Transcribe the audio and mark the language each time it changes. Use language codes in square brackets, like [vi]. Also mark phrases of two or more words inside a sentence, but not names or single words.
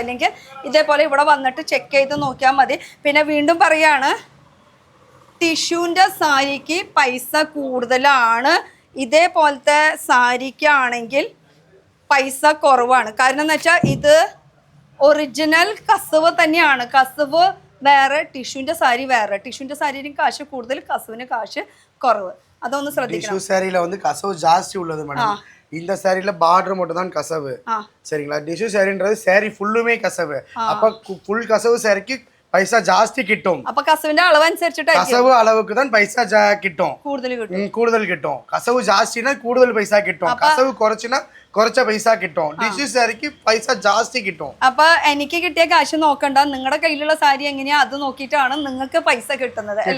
[ml] അല്ലെങ്കിൽ ഇതേപോലെ ഇവിടെ വന്നിട്ട് ചെക്ക് ചെയ്ത് നോക്കിയാൽ മതി. പിന്നെ വീണ്ടും പറയുകയാണ്, ടിഷ്യൂൻ്റെ സാരിക്ക് പൈസ കൂടുതലാണ്. ഇതേപോലത്തെ സാരിക്കാണെങ്കിൽ പൈസ കുറവാണ്. കാരണം എന്ന് വെച്ചാൽ ഇത് ഒറിജിനൽ കസവ് തന്നെയാണ്. കസവ് വേറെ, ടിഷ്യൂൻ്റെ സാരി വേറെ. ടിഷ്യൂൻ്റെ സാരിന് കാശ് കൂടുതൽ, കസവിന് കാശ് കുറവ്. അതൊന്ന് ശ്രദ്ധിക്കണം. [ta] டிஷ்யூ சாரியில வந்து கசவு ஜாஸ்தி உள்ளது மேடம். இந்த சாரியில பார்டர் மட்டும் தான் கசவு. சரிங்களா? டிஷ்யூ சாரின்றது சாரி ஃபுல்லுமே கசவு. அப்ப ஃபுல் கசவு சாரிக்கு [ml] പൈസ ജാസ്തി കിട്ടും. അപ്പൊ കസവിന്റെ അളവ് അനുസരിച്ചിട്ട് കസവ് അളവുക്ക് തന്നെ പൈസ കിട്ടും, കൂടുതൽ കിട്ടും. കസവ് ജാസ്തിനാ കൂടുതൽ പൈസ കിട്ടും, കസവ് കുറച്ചിനാ കുറച്ച പൈസ കിട്ടും. ടിഷ്യൂ സാരിക്ക് പൈസ ജാസ്തി കിട്ടും. അപ്പൊ എനിക്ക് കിട്ടിയ കാശ് നോക്കണ്ട, നിങ്ങളുടെ കയ്യിലുള്ള സാരി എങ്ങനെയാ അത് നോക്കിയിട്ടാണ് നിങ്ങൾക്ക് പൈസ കിട്ടുന്നത് അല്ലേ?